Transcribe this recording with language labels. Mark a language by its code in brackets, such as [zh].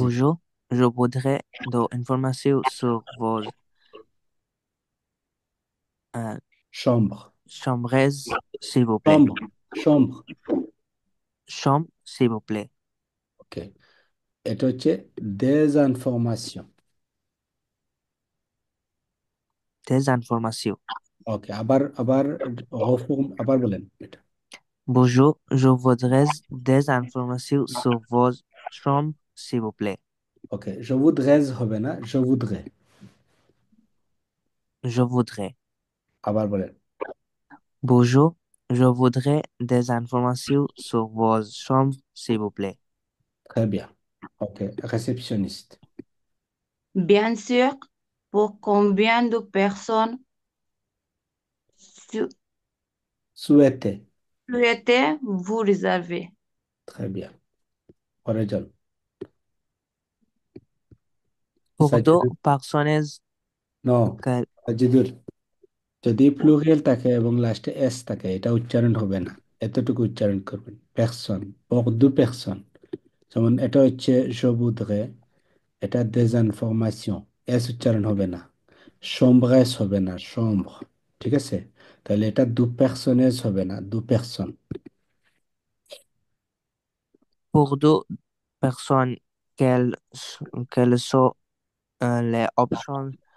[fr] Bonjour, je voudrais de l'information sur vos euh, Chambre. chambres, s'il vous plaît. Chambre. Chambre. Chambre, s'il vous plaît. [bn] ওকে, এটা হচ্ছে [fr] des informations. Des informations. [bn] ওকে, আবার আবার আবার বলেন এটা। [fr] Bonjour, je voudrais des informations sur vos chambres, s'il vous plaît. ওকে, je voudrais [bn] হবে না, [fr] je voudrais। Je voudrais. [bn] আবার বলেন। [fr] Bonjour, je voudrais des informations sur vos chambres, s'il vous plaît. Très bien. [bn] ওকে, réceptionniste. [fr] Bien sûr, pour combien de personnes su- Souhaiter. souhaitez-vous réserver? Très bien. [bn] পরের জন। [fr] Pour deux [bn] Sajidur. [fr] personnes, [en] no, [fr] quel- [bn] Sajidur, যদি plural থাকে এবং লাস্টে S থাকে, এটা উচ্চারণ হবে না, এতটুকু উচ্চারণ করবেন। [fr] পারসন, pour deux personnes। [bn] যেমন এটা হচ্ছে [fr] je voudrais, [bn] এটা [fr] des informations, [bn] এস উচ্চারণ হবে না। chambres হবে না, chambre। ঠিক আছে, তাহলে এটা দু personnes হবে না, দু personnes। [fr] pour deux personnes, quelles sont les options